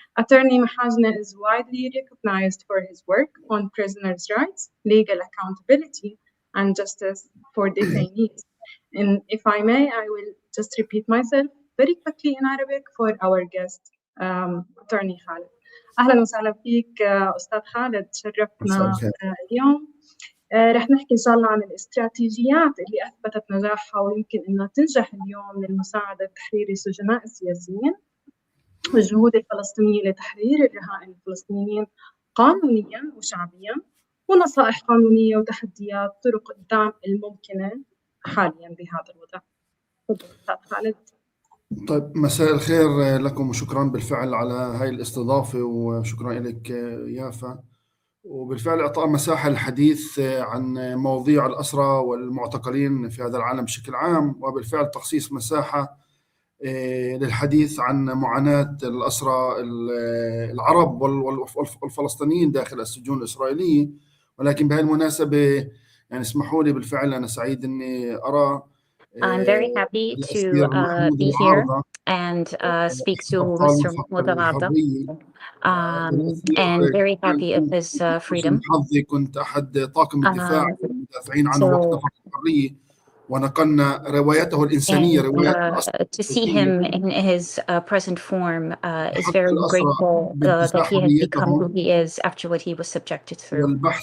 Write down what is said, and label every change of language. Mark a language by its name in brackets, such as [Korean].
[English] Attorney Mahajna is widely recognized for his work on prisoners' rights, legal accountability, and justice for detainees. And if I may, I will just repeat myself very quickly in Arabic for our guest, Attorney Khalid. [Arabic] أهلا وسهلا فيك أستاذ خالد، شرفتنا اليوم. رح نحكي إن شاء الله عن الاستراتيجيات اللي أثبتت نجاحها ويمكن إنها تنجح اليوم للمساعدة تحرير السجناء السياسيين والجهود الفلسطينية لتحرير الرهائن الفلسطينيين قانونيا وشعبيا، ونصائح قانونية وتحديات طرق الدعم الممكنة حاليا بهذا الوضع. تفضل أستاذ خالد. طيب، مساء الخير لكم وشكرا بالفعل على هاي الاستضافة، وشكرا لك يافا، وبالفعل إعطاء مساحة للحديث عن مواضيع الأسرى والمعتقلين في هذا العالم بشكل عام، وبالفعل تخصيص مساحة للحديث عن معاناة الأسرى العرب والفلسطينيين داخل السجون الإسرائيلية. ولكن بهذه المناسبة يعني اسمحوا لي، بالفعل أنا سعيد إني أرى [English] I'm very happy to be here and speak to Mr. Mudarada, and very happy of his freedom. [Arabic] كنت أحد طاقم الدفاع المدافعين عنه وقت نفق الحرية، ونقلنا روايته الإنسانية، روايات [English] to see him in his present form is very grateful that he has become who he is after what he was subjected through.